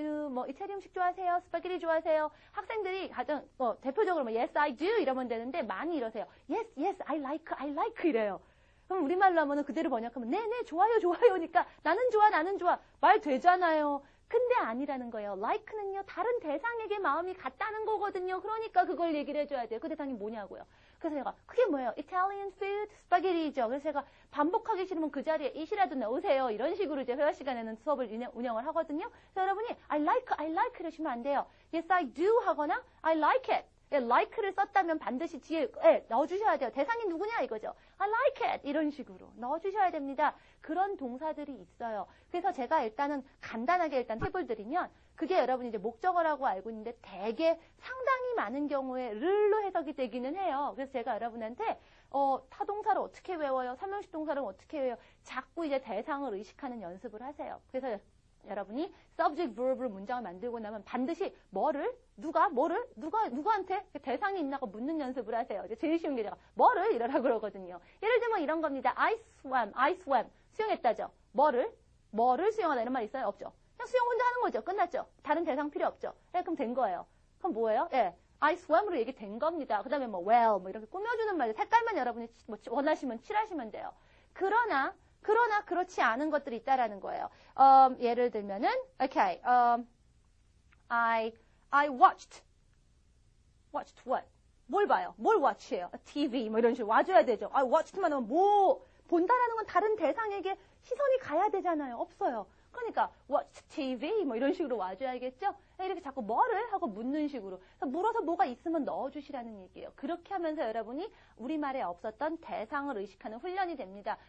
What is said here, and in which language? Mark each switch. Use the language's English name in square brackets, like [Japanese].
[Korean] 뭐, 이태리 음식 좋아하세요? 스파게티 좋아하세요? 학생들이 가장, 대표적으로 뭐, [English] yes, I do [Korean] 이러면 되는데 많이 이러세요. [English] Yes, yes, I like [Korean] 이래요. 그럼 우리말로 하면은 그대로 번역하면 네네 좋아요니까 나는 좋아 말 되잖아요. 근데 아니라는 거예요. like는요 다른 대상에게 마음이 갔다는 거거든요. 그러니까 그걸 얘기를 해줘야 돼요. 그 대상이 뭐냐고요. 그래서 제가 그게 뭐예요? [English] Italian food, [Korean] 스파게티죠. 그래서 제가 반복하기 싫으면 그 자리에 it이라도 넣으세요. 이런 식으로 이제 회화 시간에는 수업을 운영을 하거든요. 그래서 여러분이 [English] I like [Korean] 이러시면 안 돼요. [English] Yes, I do [Korean] 하거나 [English] I like it. [Korean] like를 썼다면 반드시 뒤에 넣어주셔야 돼요. 대상이 누구냐 이거죠. [English] I like it [Korean] 이런 식으로 넣어주셔야 됩니다. 그런 동사들이 있어요. 그래서 제가 일단은 간단하게 일단 팁을 드리면 그게 여러분이 이제 목적어라고 알고 있는데 대개 상당히 많은 경우에 를로 해석이 되기는 해요. 그래서 제가 여러분한테 타동사를 어떻게 외워요? 삼형식 동사를 어떻게 외워요? 자꾸 이제 대상을 의식하는 연습을 하세요. 그래서 여러분이 subject verb로 문장을 만들고 나면 반드시 누구한테 대상이 있나고 묻는 연습을 하세요. 이제 제일 쉬운 게 제가 뭐를 이러라고 그러거든요. 예를 들면 이런 겁니다. [English] I swam. [Korean] 수영했다죠. 뭐를 수영하다 이런 말 있어요? 없죠. 그냥 수영 혼자 하는 거죠. 끝났죠. 다른 대상 필요 없죠. 그럼 된 거예요. 그럼 뭐예요? [English] I swam [Korean] 으로 얘기된 겁니다. 그 다음에 뭐 well 뭐 이렇게 꾸며주는 말들 색깔만 여러분이 뭐 원하시면 칠하시면 돼요. 그러나 그렇지 않은 것들이 있다라는 거예요. 예를 들면은 [English] okay, I watched what? [Korean] 뭘 봐요? 뭘 watch해요? TV 뭐 이런 식으로 와줘야 되죠. I watched만 하면 뭐 본다라는 건 다른 대상에게 시선이 가야 되잖아요. 없어요. 그러니까 [English] watched TV [Korean] 뭐 이런 식으로 와줘야겠죠? 이렇게 자꾸 뭐를 하고 묻는 식으로 물어서 뭐가 있으면 넣어주시라는 얘기예요. 그렇게 하면서 여러분이 우리말에 없었던 대상을 의식하는 훈련이 됩니다.